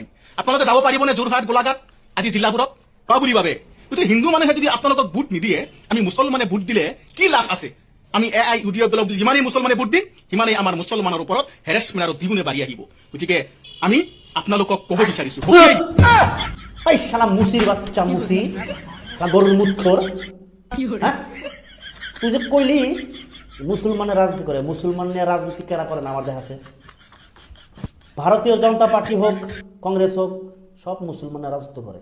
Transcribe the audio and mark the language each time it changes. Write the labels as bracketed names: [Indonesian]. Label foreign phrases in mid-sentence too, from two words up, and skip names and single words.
[Assamese] আপোনালোকে যাব পাৰিবনে যোৰহাট, গোলাঘাট আদি জিলাবোৰত? বুলি ভাবে গতিকে হিন্দু মানুহে যদি আপোনালোকক ভোট নিদিয়ে, আমি মুছলমানে ভোট দিলে কি লাভ আছে? আমি ইউডিএফ দলক যিমানেই মুছলমানে ভোট দিম, সিমানেই আমাৰ মুছলমানৰ ওপৰত হেৰেছমেণ্ট আৰু দ্বিগুণে বাঢ়ি আহিব। গতিকে আমি আপোনালোকক ক'ব বিচাৰিছো, [Bangla] শালা মুসির বাচ্চা মুসি, গরুর মুখর, তুই যে কইলি মুসলমানের রাজনীতি করে, মুসলমানের রাজনীতি কেরা করে না আমার দেখা আছে। ভারতীয় জনতা পার্টি হোক, কংগ্রেস হোক, সব মুসলমানের রাজত্ব করে।